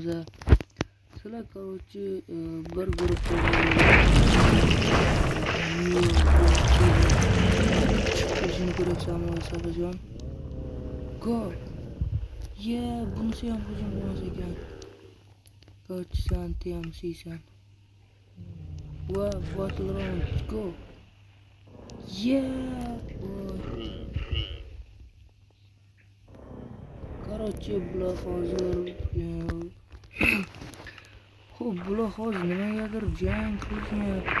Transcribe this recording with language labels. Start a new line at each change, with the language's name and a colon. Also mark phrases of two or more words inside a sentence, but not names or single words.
Uzbek: Sizlar короче bir guruhda chiqishini ko'ryapsanmi Voysaqjon?
English: Go.
Uzbek: Bunisi ham hujum qilmas ekan. Короче, sen TMCsan.
English: Battle round, go.
Uzbek: Короче, bular hozir xo'p, bular hozir nimagadir jang qilishmayapti.